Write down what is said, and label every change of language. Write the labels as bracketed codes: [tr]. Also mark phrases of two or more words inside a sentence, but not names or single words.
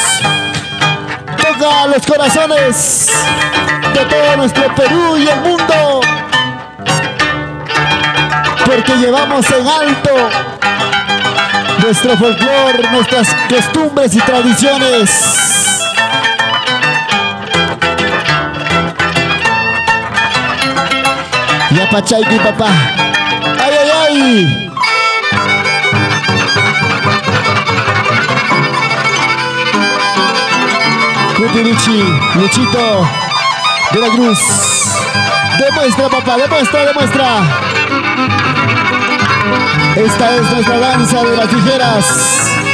[es] toca los corazones de todo nuestro Perú y el mundo, porque llevamos en alto nuestro folclor, nuestras costumbres y tradiciones. Ya Pachayki, papá. ¡Ay, ay, ay! Cutirichi, Luchito de la Cruz. Demuestra, papá, demuestra, demuestra. Esta es nuestra danza de las tijeras.